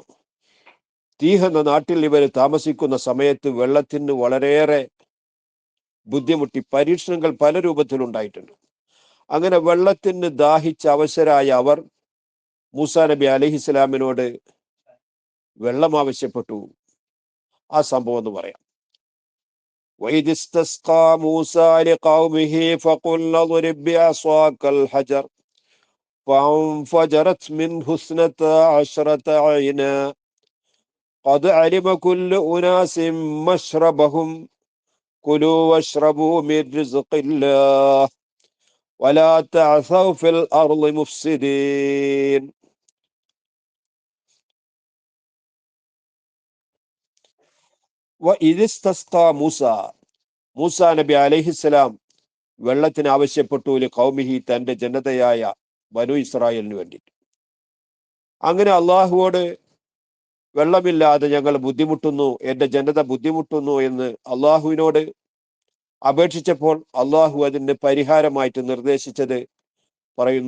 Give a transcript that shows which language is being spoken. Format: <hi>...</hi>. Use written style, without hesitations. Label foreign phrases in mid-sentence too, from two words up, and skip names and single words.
<ml>തീഹ് എന്ന നാട്ടിൽ ഇവർ താമസിക്കുന്ന സമയത്ത് വെള്ളത്തിന് വളരെയേറെ ബുദ്ധിമുട്ടി. പരീക്ഷണങ്ങൾ പല രൂപത്തിലുണ്ടായിട്ടുണ്ട്. അങ്ങനെ വെള്ളത്തിന് ദാഹിച്ച അവശരായ അവർ മൂസാ നബി അലൈഹിസ്സലാമിനോട് വെള്ളം ആവശ്യപ്പെട്ടു. ആ സംഭവം എന്ന് പറയാം.</ml> <ar>وَإِذِ اسْتَسْقَى مُوسَى لِقَوْمِهِ فَقُلْنَا اضْرِبْ بِعَصَاكَ الْحَجَرَ فَانفَجَرَتْ مِنْهُ اثْنَتَا عَشْرَةَ عَيْنًا قَدْ عَلِمَ كُلُّ أُنَاسٍ مَشْرَبَهُمْ كُلُوا وَاشْرَبُوا مِنْ رِزْقِ اللَّهِ وَلَا تَعْثَوْا فِي الْأَرْضِ مُفْسِدِينَ. وَإِذِ اسْتَسْقَى مُوسَى,</ar> <ml>മൂസാ നബി അലൈഹിസ്സലാം വെള്ളത്തിന് ആവശ്യപ്പെട്ടു. ഖൗമിഹി, തന്റെ ജനതയായ ബനു ഇസ്രായേലിന് വേണ്ടിയിട്ട്. അങ്ങനെ അള്ളാഹുവോട് വെള്ളമില്ലാതെ ഞങ്ങൾ ബുദ്ധിമുട്ടുന്നു, എന്റെ ജനത ബുദ്ധിമുട്ടുന്നു എന്ന് അള്ളാഹുവിനോട് അപേക്ഷിച്ചപ്പോൾ അള്ളാഹു അതിന്റെ പരിഹാരമായിട്ട് നിർദ്ദേശിച്ചത് പറയുന്നു.</ml>